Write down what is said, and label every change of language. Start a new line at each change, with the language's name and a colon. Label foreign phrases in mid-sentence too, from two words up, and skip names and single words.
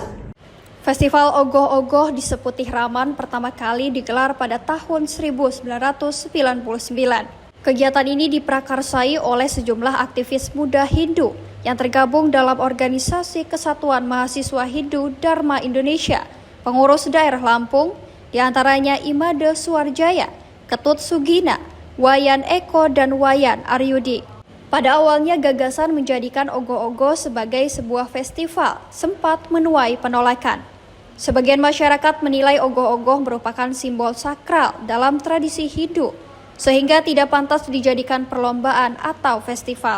Indonesian: Festival Ogoh-Ogoh di Seputih Raman pertama kali digelar pada tahun 1999. Kegiatan ini diprakarsai oleh sejumlah aktivis muda Hindu yang tergabung dalam organisasi Kesatuan Mahasiswa Hindu Dharma Indonesia, pengurus daerah Lampung, di antaranya Imade Suwarjaya, Ketut Sugina, Wayan Eko, dan Wayan Aryudi. Pada awalnya gagasan menjadikan Ogoh-Ogoh sebagai sebuah festival sempat menuai penolakan. Sebagian masyarakat menilai Ogoh-Ogoh merupakan simbol sakral dalam tradisi Hindu, sehingga tidak pantas dijadikan perlombaan atau festival.